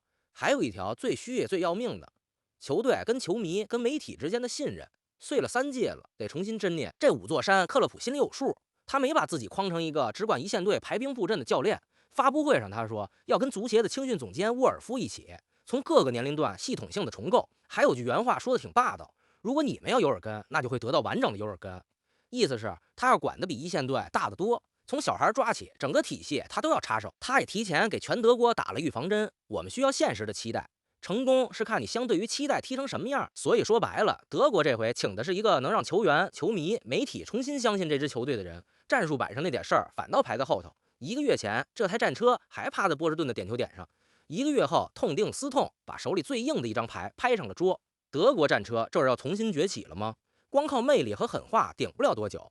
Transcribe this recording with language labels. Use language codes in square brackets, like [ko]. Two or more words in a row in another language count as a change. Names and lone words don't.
[zh] 還有一條最虛也最要命的，球隊跟球迷跟媒體之間的信任，碎了3屆了，得重新桎梏。這5座山，克洛普心裡有數，他沒把自己框成一個只管一線隊排兵布陣的教練。發布會上他說，要跟足協的青训總監沃爾夫一起，從各個年齡段系統性的重構。還有句原話說的挺霸道，如果你們要有耳根，那就會得到完整的有耳根。意思是他要管得比一線隊大得多，從小孩抓起，整個體系他都要插手。他也提前給全德國打了預防針，我們需要现實的期待，成功是看你相对于期待踢成什麼樣。所以說白了，德國這回請的是一個能讓球員、球迷、媒體重新相信這支球隊的人，戰術板上那點事兒反倒排在後頭。1個月前，這台戰車還趴在波士頓的點球點上，1個月後痛定思痛，把手裡最硬的一張牌拍上了桌。德國戰車這是要重新崛起了嗎？光靠魅力和狠話頂不了多久。